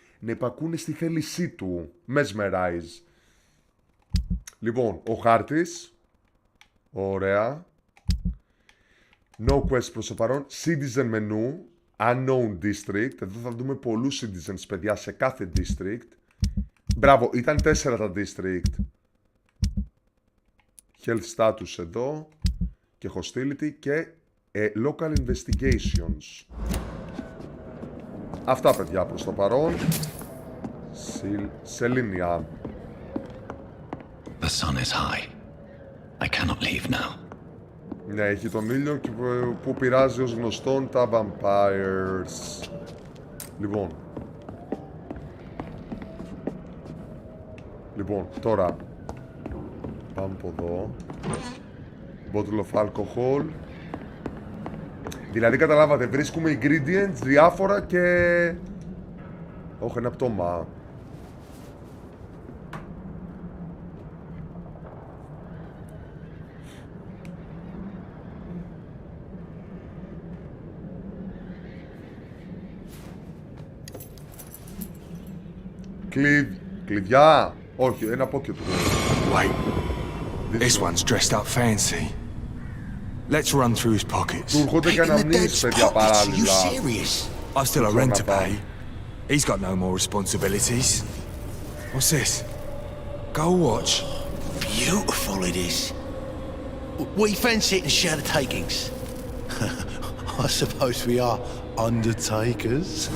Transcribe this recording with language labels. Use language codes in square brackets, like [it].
[el] να υπακούνε στη θέλησή του. Mesmerize. Λοιπόν, ο χάρτης. Ωραία. No quest προς το παρόν. Citizen menu. Unknown district. Εδώ θα δούμε πολλούς citizens, παιδιά, σε κάθε district. Μπράβο, ήταν 4 τα district. Health status εδώ. Και hostility και local investigations. Αυτά, παιδιά, προς το παρόν. Σελήνια. [en] The sun is high. I cannot leave now. [el] Ναι, έχει τον ήλιο και που πειράζει ως γνωστόν τα vampires. Λοιπόν, τώρα πάμε από εδώ. Bottle of alcohol. Δηλαδή καταλάβατε, βρίσκουμε ingredients διάφορα και... Όχι, ένα πτώμα. Κλειδιά. Όχι, ένα pocket room. [en] Wait. This one's dressed up fancy. Let's run through his pockets. [el] Του έρχονται και αναμνήσεις, παιδιά, παράλληλα. [en] I've still a rent to pay. He's got no more responsibilities. What's this? Gold watch. Beautiful it is. We fancy it and share the takings. I suppose we are undertakers.